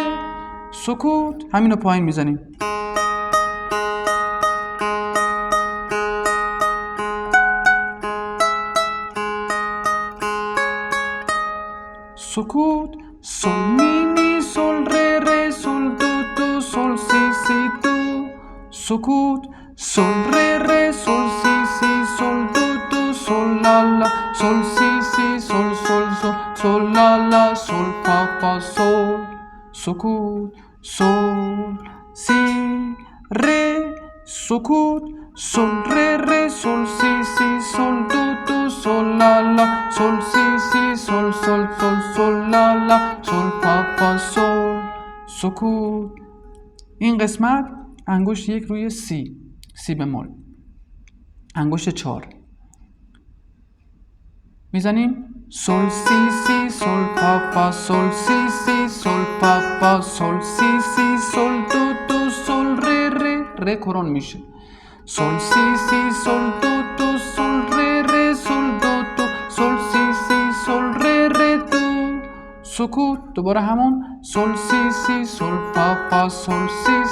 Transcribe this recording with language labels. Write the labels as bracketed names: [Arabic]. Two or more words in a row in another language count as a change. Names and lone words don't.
[Persian] سکوت. همینو پایین میزنیم. سکوت. سول می می سول ره ره سول دو دو سول سی سی دو. سکوت. سول ره ره سول سی سی سول دو دو سول لا لا سول سی سی سول سول سول سول لا لا سول فا فا سول. سکوت. سول سی ره. سکوت. سول ره ره سول سی سی سول دو دو سول لا لا سول سی سی سول سول سول سول لا لا سول فا فا سول. سکوت. این قسمت انگشت 1 روی سی بمول، انگشت 4 میزنیم. سول سی سی سول فا فا سول سی سی سول فا فا سول سی سی سول دو دو سول ره ره ره کرون میشه. سول سی سی سول دو دو سول ره ره سول دو دو سول سی سی سول ره ره دو. سکوت. دوباره همون. سول سی سی سول فا فا سول سی